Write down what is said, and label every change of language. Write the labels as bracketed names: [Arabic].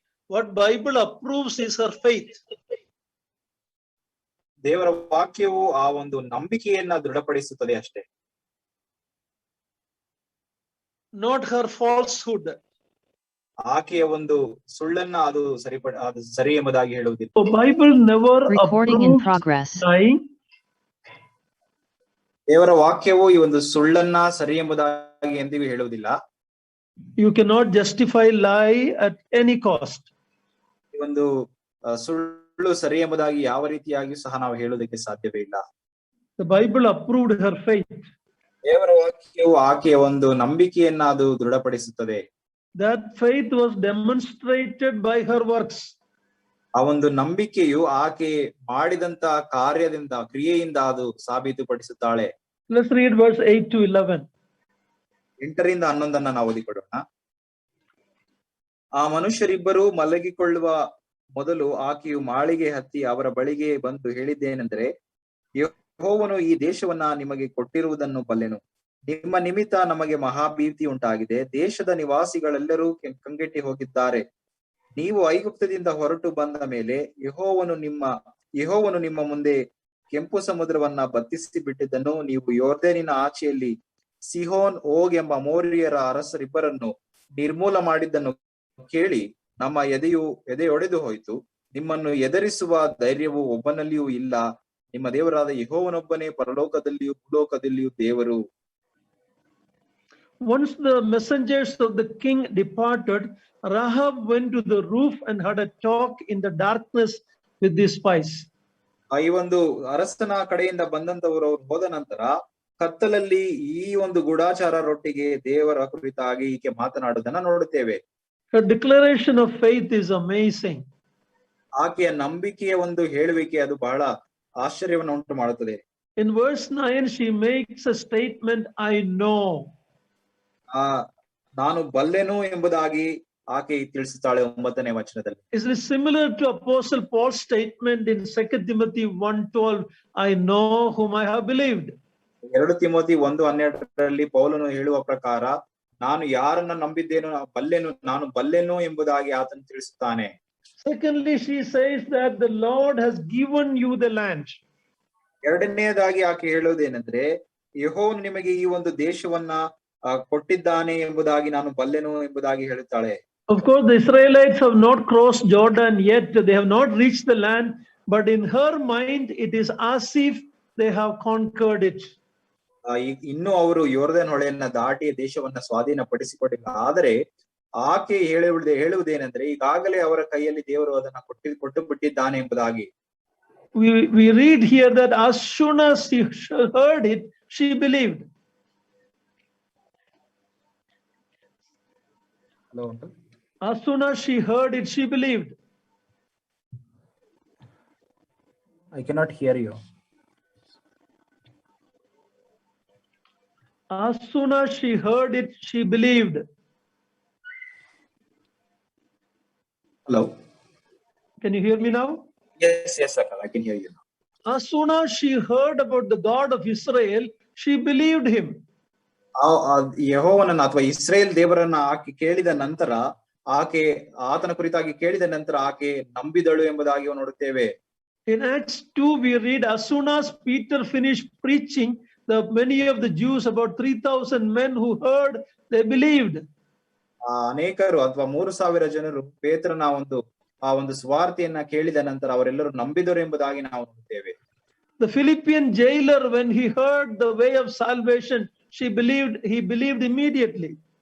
[English] What Bible approves is her faith. [Kannada] ದೇವರ ವಾಕ್ಯವು ಆ ಒಂದು ನಂಬಿಕೆಯನ್ನ ದೃಢಪಡಿಸುತ್ತದೆ ಅಷ್ಟೇ. [English] not her falsehood. [Kannada] ಆಕೆಯ ಒಂದು ಸುಳ್ಳನ್ನ ಅದು ಸರಿ ಎಂಬುದಾಗಿ ಹೇಳುವುದಿಲ್ಲ. [English] So Bible never Recording in approves progress. lying. [Kannada] ದೇವರ ವಾಕ್ಯವು ಈ ಒಂದು ಸುಳ್ಳನ್ನ ಸರಿ ಎಂಬುದಾಗಿ ಎಂದಿಗೂ ಹೇಳುವುದಿಲ್ಲ. [English] You cannot justify lie at any cost. [Kannada] ಈ ಒಂದು ಸುಳ್ಳು ಸರಿ ಎಂಬುದಾಗಿ ಯಾವ ರೀತಿಯಾಗಿಯೂ ಸಹ ನಾವು ಹೇಳುವುದಕ್ಕೆ ಸಾಧ್ಯವೇ ಇಲ್ಲ. [English] The Bible approved her faith. [Kannada] ದೇವರ ವಾಕ್ಯವು ಆಕೆಯ ಒಂದು ನಂಬಿಕೆಯನ್ನ ಅದು ದೃಢಪಡಿಸುತ್ತದೆ. [English] That faith was demonstrated by her works. [Kannada] ಆ ಒಂದು ನಂಬಿಕೆಯು ಆಕೆ ಮಾಡಿದಂತ ಕಾರ್ಯದಿಂದ ಕ್ರಿಯೆಯಿಂದ ಅದು ಸಾಬೀತುಪಡಿಸುತ್ತಾಳೆ. [English] Let's read verse 8 to 11. [Kannada] 8ರಿಂದ 11 ನಾವು ಓದಿಕೊಡೋಣ. ಆ ಮನುಷ್ಯರಿಬ್ಬರು ಮಲಗಿಕೊಳ್ಳುವ ಮೊದಲು ಆಕೆಯು ಮಾಳಿಗೆ ಹತ್ತಿ ಅವರ ಬಳಿಗೆ ಬಂದು ಹೇಳಿದ್ದೇನೆಂದರೆ, ಯೆಹೋವನು ಈ ದೇಶವನ್ನ ನಿಮಗೆ ಕೊಟ್ಟಿರುವುದನ್ನು ಬಲ್ಲೆನು. ನಿಮ್ಮ ನಿಮಿತ್ತ ನಮಗೆ ಮಹಾಭೀತಿ ಉಂಟಾಗಿದೆ. ದೇಶದ ನಿವಾಸಿಗಳೆಲ್ಲರೂ ಕಂಗೆಟ್ಟಿ ಹೋಗಿದ್ದಾರೆ. ನೀವು ಐಗುಪ್ತದಿಂದ ಹೊರಟು ಬಂದ ಮೇಲೆ ಯೆಹೋವನು ನಿಮ್ಮ ಮುಂದೆ ಕೆಂಪು ಸಮುದ್ರವನ್ನ ಬತ್ತಿಸಿ ಬಿಟ್ಟಿದ್ದನ್ನು, ನೀವು ಯೋರ್ದನಿನ ಆಚೆಯಲ್ಲಿ ಸಿಹೋನ್ ಓಗ್ ಎಂಬ ಅಮೋರಿಯರ ಅರಸರಿಬ್ಬರನ್ನು ನಿರ್ಮೂಲ ಮಾಡಿದ್ದನ್ನು ಕೇಳಿ ನಮ್ಮ ಎದೆಯೊಡೆದು ಹೋಯಿತು. ನಿಮ್ಮನ್ನು ಎದುರಿಸುವ ಧೈರ್ಯವು ಒಬ್ಬನಲ್ಲಿಯೂ ಇಲ್ಲ. ನಿಮ್ಮ ದೇವರಾದ ಯೆಹೋವನೊಬ್ಬನೇ ಪರಲೋಕದಲ್ಲಿಯೂ ಭೂಲೋಕದಲ್ಲಿಯೂ ದೇವರು. [English] Once the messengers of the king departed, Rahab went to the roof and had a talk in the darkness with the spies. [Kannada] ಈ ಒಂದು ಅರಸನ ಕಡೆಯಿಂದ ಬಂದಂತವರು ಹೋದ ನಂತರ ಕತ್ತಲಲ್ಲಿ ಈ ಒಂದು ಗೂಢಾಚಾರರೊಟ್ಟಿಗೆ ದೇವರ ಕುರಿತಾಗಿ ಈಕೆ ಮಾತನಾಡುವುದನ್ನ ನೋಡುತ್ತೇವೆ. [English] Her declaration of faith is amazing. [Kannada] ಆಕೆಯ ನಂಬಿಕೆಯ ಒಂದು ಹೇಳುವಿಕೆ ಅದು ಬಹಳ ಆಶ್ಚರ್ಯವನ್ನು ಉಂಟು ಮಾಡುತ್ತದೆ. [English] In verse 9, she makes a statement, I know. [Kannada] ನಾನು ಬಲ್ಲೆನು ಎಂಬುದಾಗಿ ಆಕೆ ತಿಳಿಸುತ್ತಾಳೆ 9ನೇ ವಚನದಲ್ಲಿ. [English] Is it similar to Apostle Paul's statement in 2 Timothy 1:12, I know whom I have believed? [Kannada] 2 Timothy 1:12 ಪೌಲನು ಹೇಳುವ ಪ್ರಕಾರ, ನಾನು ಯಾರನ್ನ ನಂಬಿದ್ದೇನೋ ನಾನು ಬಲ್ಲೆನು ಎಂಬುದಾಗಿ ಆತನು ತಿಳಿಸುತ್ತಾನೆ. [English] Secondly, she says that the Lord has given you the land. [Kannada] ಎರಡನೆಯದಾಗಿ ಆಕೆ ಹೇಳುವುದೇನೆಂದ್ರೆ, ಯೆಹೋವನು ನಿಮಗೆ ಈ ಒಂದು ದೇಶವನ್ನ ಕೊಟ್ಟಿದ್ದಾನೆ ಎಂಬುದಾಗಿ ನಾನು ಬಲ್ಲೆನು ಎಂಬುದಾಗಿ ಹೇಳುತ್ತಾಳೆ. [English] Of course, the Israelites have not crossed Jordan yet. They have not reached the land, but in her mind, it is as if they have conquered it. [Kannada] ಇನ್ನು ಅವರು ಯೋರ್ದನ್ ಹೊಳೆಯನ್ನ ದಾಟಿ ದೇಶವನ್ನ ಸ್ವಾಧೀನಪಡಿಸಿಕೊಂಡಿಲ್ಲ. ಆದರೆ ಆಕೆ ಹೇಳುವುದೇನೆಂದ್ರೆ, ಈಗಾಗಲೇ ಅವರ ಕೈಯಲ್ಲಿ ದೇವರು ಅದನ್ನ ಕೊಟ್ಟು ಬಿಟ್ಟಿದ್ದಾನೆ ಎಂಬುದಾಗಿ. [English] We read here that as soon as she heard it, she believed. As soon as she heard it, she believed. I cannot hear you. As soon as she heard it, she believed. Hello. Can you hear me now? Yes, Akal, I can hear you now. As soon as she heard about the God of Israel, she believed him. [Kannada] ಯೆಹೋವನನ್ನ ಅಥವಾ Israel ದೇವರನ್ನ ಆಕೆ ಕೇಳಿದ ನಂತರ, ಆತನ ಕುರಿತಾಗಿ ಕೇಳಿದ ನಂತರ ಆಕೆ ನಂಬಿದಳು ಎಂಬುದಾಗಿ ನೋಡುತ್ತೇವೆ. [English] In Acts 2, we read, as soon as Peter finished preaching, many of the Jews, about 3,000 men who heard, they believed. [Kannada] ಅನೇಕರು ಅಥವಾ 3,000 ಜನರು ಪೇತ್ರನ ಒಂದು ಸ್ವಾರ್ಥೆಯನ್ನ ಕೇಳಿದ ನಂತರ ಅವರೆಲ್ಲರೂ ನಂಬಿದರು ಎಂಬುದಾಗಿ ನಾವು ನೋಡುತ್ತೇವೆ. [English] The Philippian jailer, when he heard the way of salvation, he believed immediately.